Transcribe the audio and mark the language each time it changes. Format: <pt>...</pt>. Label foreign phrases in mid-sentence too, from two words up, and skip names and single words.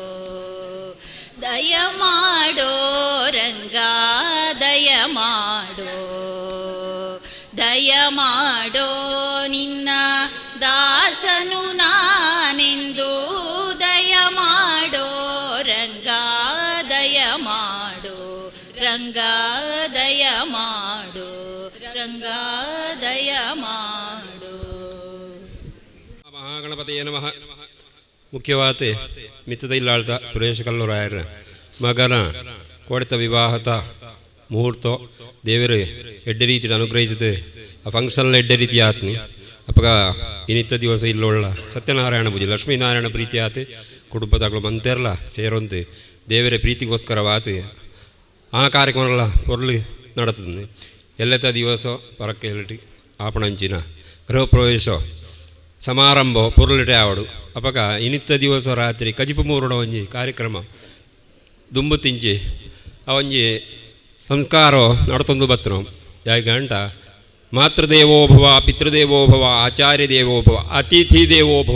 <kn>ದಯ ಮಾಡೋ ರಂಗ ದಯ ಮಾಡೋ ದಯ ಮಾಡೋ ನಿನ್ನ ದಾಸನು ನಾನೆಂದು ದಯ ಮಾಡೋ ರಂಗ ದಯ ಮಾಡೋ ರಂಗ ದಯ ಮಾಡೋ ರಂಗ ದಯ ಮಾಡೋ.</kn> <sa>ಮಹಾಗಣಪತಿಯೇ ನಮಃ.</sa> <tcy>ಮುಖ್ಯವಾತೆ ಮಿತ್ತದಲ್ಲಾಳ್ತ ಸುರೇಶ ಕಲ್ಲೂರಾಯರ ಮಗನ ಕೊಡ್ತ ವಿವಾಹದ ಮುಹೂರ್ತ ದೇವರು ಎಡ್ಡೆ ರೀತಿಯಲ್ಲಿ ಅನುಗ್ರಹಿಸಿದೆ. ಆ ಫಂಕ್ಷನ್ ಎಡ್ಡೆ ರೀತಿ ಆತ್ನಿ ಅಪ್ಪಗ ಇನ್ನಿತ್ತ ದಿವಸ ಇಲ್ಲೊಳ್ಳ ಸತ್ಯನಾರಾಯಣ ಪೂಜೆ ಲಕ್ಷ್ಮೀನಾರಾಯಣ ಪ್ರೀತಿ ಆತು ಕುಟುಂಬದಾಗಲು ಮಂತೆರ್ಲ ಸೇರೊಂದು ದೇವರ ಪ್ರೀತಿಗೋಸ್ಕರವಾತು ಆ ಕಾರ್ಯಕ್ರಮಗಳ ಪೊರ್ಲು ನಡತದೆ. ಎಲ್ಲೆತ್ತ ದಿವಸ ಪರಕ್ಕೆ ಎಲ್ಟಿ ಆಪಣಂಚಿನ ಗೃಹ ಪ್ರವೇಶ ಸಮಾರಂಭ ಪೊರ್ಲಿಟೆ ಆವಡು ಅಪಗ ಇನ್ನಿತ್ತ ದಿವಸ ರಾತ್ರಿ ಕಜಿಪು ಮೂರುಡ ಒಂಜಿ ಕಾರ್ಯಕ್ರಮ ದುಂಬು ತಿಂಚಿ ಆ ಒಂಜಿ ಸಂಸ್ಕಾರ ನಡ್ತೊಂದು ಬತ್ತನು ಯಾಕೆ ಗಂಟ</tcy> <sa>ಮಾತೃದೇವೋಭವ ಪಿತೃದೇವೋಭವ ಆಚಾರ್ಯ ದೇವೋಭವ ಅತಿಥಿ ದೇವೋಭವ</sa>